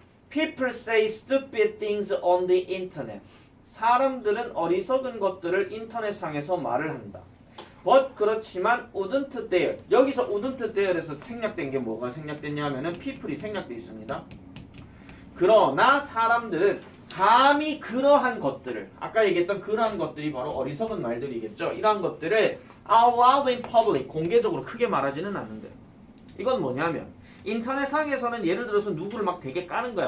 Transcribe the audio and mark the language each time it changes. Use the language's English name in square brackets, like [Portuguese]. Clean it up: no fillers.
[English] People say stupid things on the internet. [Korean] 사람들은 어리석은 것들을 인터넷상에서 말을 한다. [English] But 그렇지만 wouldn't dare. [Korean] 여기서 [English] wouldn't dare [Korean] 에서 생략된 게 뭐가 생략됐냐면은 people이 생략돼 있습니다. 그러나 사람들은 감히 그러한 것들을 아까 얘기했던 그러한 것들이 바로 어리석은 말들이겠죠. 이러한 것들을 [English] out loud in public [Korean] 공개적으로 크게 말하지는 않는데 이건 뭐냐면 인터넷상에서는 예를 들어서 누구를 막 되게 까는 거야.